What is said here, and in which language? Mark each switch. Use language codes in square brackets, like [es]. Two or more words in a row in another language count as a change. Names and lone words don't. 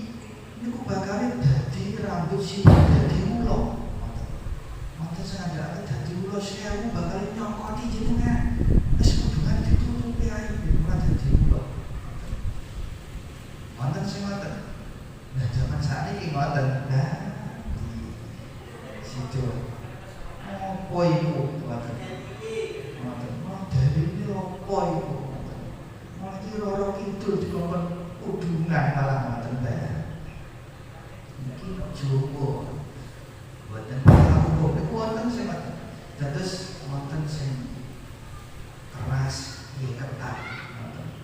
[jv] Niku bakal dadi rambut sithik dadi ulo. Mboten sengaja dadi ulo sewu bakal nyokoti jenengan. Wis kudungan ditutupi ae ora dadi ulo. Wonten sing ngoten. Nah zaman sakniki ngoten. Nah situ. Apa iku ngoten? [id] Dari ini apa itu? [jv] Malah iki loro kidul dikongkon udungan malah ngoten bae. Iki Jawa. Mboten tahu kok wonten sing ngoten. Dados wonten sing keras nggih ketat ngoten.